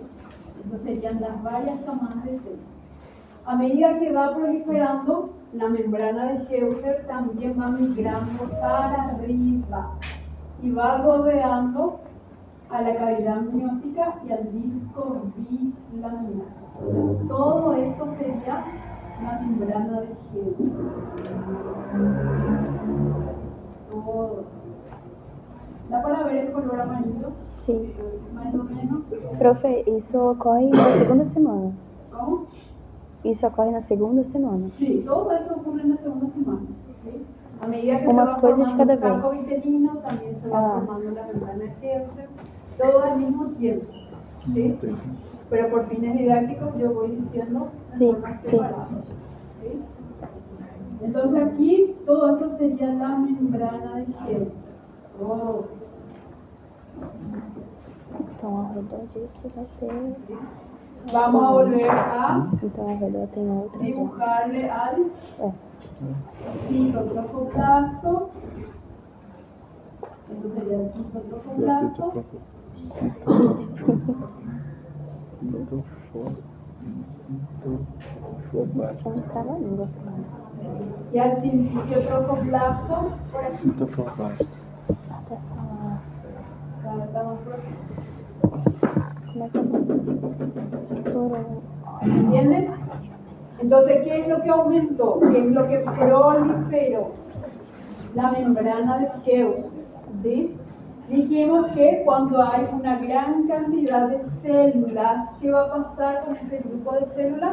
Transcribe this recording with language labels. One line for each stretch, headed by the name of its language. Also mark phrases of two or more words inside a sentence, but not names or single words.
Spanish: Estas serían las varias camadas de células. A medida que va proliferando, la membrana de Heuser también va migrando para arriba y va rodeando a la cavidad amniótica y al disco bilaminar. O sea, todo esto sería la membrana de Heuser. Todo. ¿Da para ver el color amarillo?
Portuguese: Sim.
Spanish: Más o menos. Profe,
Portuguese: isso ocorre na segunda semana.
Spanish: ¿Cómo?
Portuguese: Isso ocorre na segunda semana.
Spanish: Sí, todo esto ocurre en la segunda semana. ¿Sí? A medida que Una se va cosa de formando cada el saco vez. vitelino, también se va formando la membrana de Heuser, todo al mismo tiempo. ¿Sí? Pero por fines didácticos yo voy diciendo de Sí, forma sí. separada. ¿Sí? Entonces aquí todo esto sería la membrana de Heuser. Todo.
Portuguese: Então ao redor disso vai ter.
Spanish: Vamos a volver a
Portuguese: Então ao redor tem outra zona.
Spanish: dibujarle al
Portuguese: É.
Spanish: citotrofoplasto. Esto sería el citotrofoplasto.
Portuguese: É um trava-língua.
Spanish: Y al sincitiotrofoplasto, por aquí.
Portuguese: Citoplast. Até falar.
Spanish: Cada vez está más próximo.
Portuguese: Como é que é?
Spanish: Por ¿Entiendes? Entonces, ¿qué es lo que aumentó? ¿Qué es lo que proliferó? La membrana de Heuser, ¿sí? Dijimos que cuando hay una gran cantidad de células, ¿qué va a pasar con ese grupo de células?